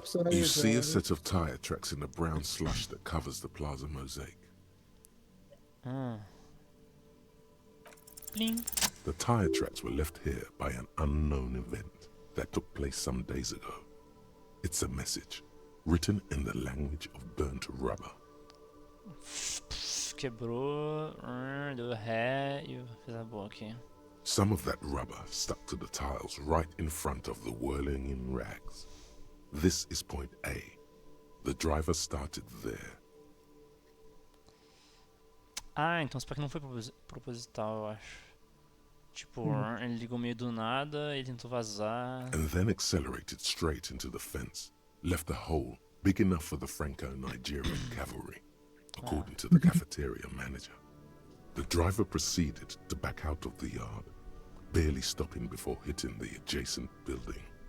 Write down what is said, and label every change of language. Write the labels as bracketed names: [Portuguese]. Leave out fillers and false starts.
[English] You see a set of tire tracks in the brown slush that covers the plaza mosaic. Bling. The tire tracks were left here by an unknown event that took place some days ago. It's a message, written in the language of burnt rubber. [Portuguese] Quebrou, deu ré e fez a boa aqui. [English] Some of that rubber stuck to the tiles right in front of the whirling in rags. This is point A. The driver started there. [Portuguese] Ah, então isso aqui não foi proposital, eu acho. Tipo, ele ligou meio do nada, ele tentou vazar. [English] And then accelerated straight into the fence, left a hole big enough for the Franco-Nigerian cavalry, according to the cafeteria manager. The driver proceeded to back out of the yard, barely stopping before hitting the adjacent building.